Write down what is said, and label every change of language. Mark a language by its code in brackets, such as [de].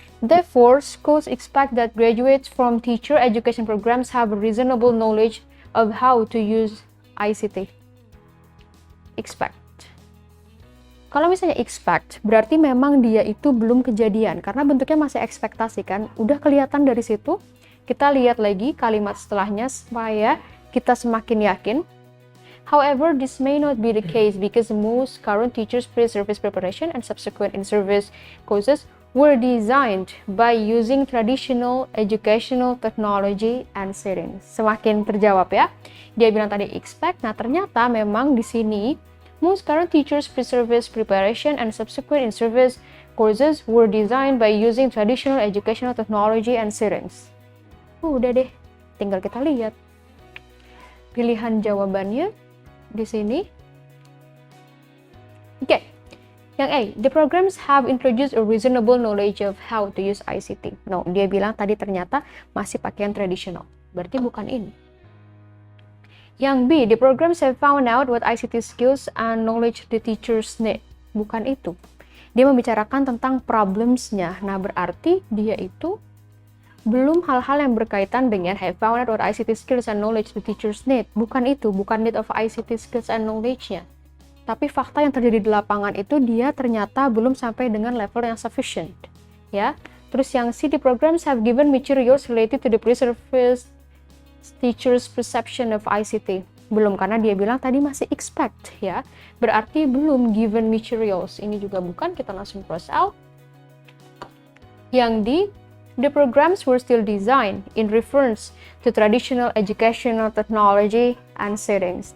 [en] Therefore, schools expect that graduates from teacher education programs have a reasonable knowledge of how to use ICT. Expect. [id] Kalau misalnya expect, berarti memang dia itu belum kejadian, karena bentuknya masih ekspektasi kan. Udah kelihatan dari situ. Kita lihat lagi kalimat setelahnya supaya kita semakin yakin. [en] However, this may not be the case because most current teachers' pre-service preparation and subsequent in-service courses were designed by using traditional educational technology and settings. [id] Semakin terjawab ya. Dia bilang tadi expect, nah ternyata memang di sini [en] most current teachers' pre-service preparation and subsequent in-service courses were designed by using traditional educational technology and settings. [id] Udah deh, tinggal kita lihat. Pilihan jawabannya di sini. Oke. Yang A, [en] the programs have introduced a reasonable knowledge of how to use ICT. [id] No, dia bilang tadi ternyata masih pakaian tradisional. Berarti bukan ini. Yang B, [en] the programs have found out what ICT skills and knowledge the teachers need. [id] Bukan itu. Dia membicarakan tentang problems-nya. Nah, berarti dia itu belum hal-hal yang berkaitan dengan [en] have found out what ICT skills and knowledge the teachers need. [id] Bukan itu, bukan need of ICT skills and knowledge-nya. Tapi fakta yang terjadi di lapangan itu dia ternyata belum sampai dengan level yang sufficient. Ya. Terus yang C, [en] the programs have given materials related to the pre-service teachers' perception of ICT. [id] Belum, karena dia bilang tadi masih expect ya. Berarti belum [en] given materials. [id] Ini juga bukan, kita langsung cross out. Yang D, [en] the programs were still designed in reference to traditional educational technology and settings.